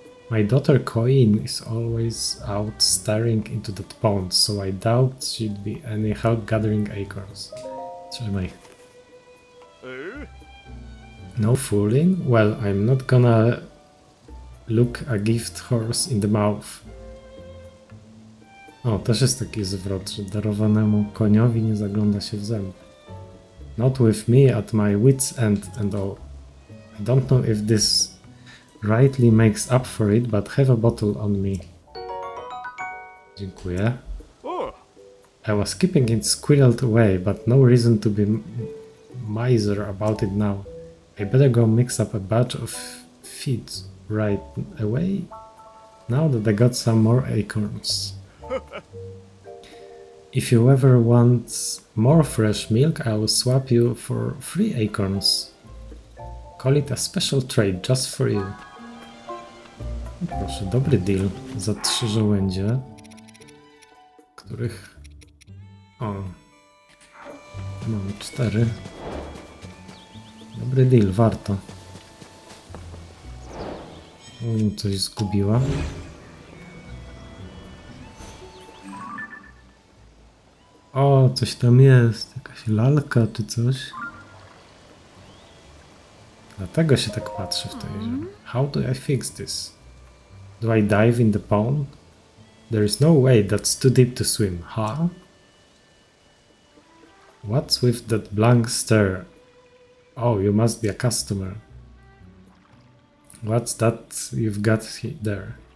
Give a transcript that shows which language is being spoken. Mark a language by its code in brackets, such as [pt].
[en] My daughter Coin is always out staring into that pond, so I doubt she'd be any help gathering acorns. [pl] Trzymaj. [en] No fooling? Well, I'm not gonna look a gift horse in the mouth. [pl] O, też jest taki zwrot, że darowanemu koniowi nie zagląda się w zęby. [en] Not with me at my wit's end and all. I don't know if this rightly makes up for it, but have a bottle on me. [pl] Dziękuję. [en] I was keeping it squirreled away, but no reason to be miser about it now. I better go mix up a batch of feed right away, now that I got some more acorns. If you ever want more fresh milk, I will swap you for 3 acorns. Call it a special trade just for you. [pl] Proszę, dobry deal za 3 żołędzie, których... O, mamy 4. Dobry deal, warto. Coś zgubiła. O, coś tam jest. Jakaś lalka czy coś. Dlatego się tak patrzy w tej grze. [en] How do I fix this? Do I dive in the pond? There is no way, that's too deep to swim, huh? What's with that blank stare? Oh, you must be a customer. What's that you've got there?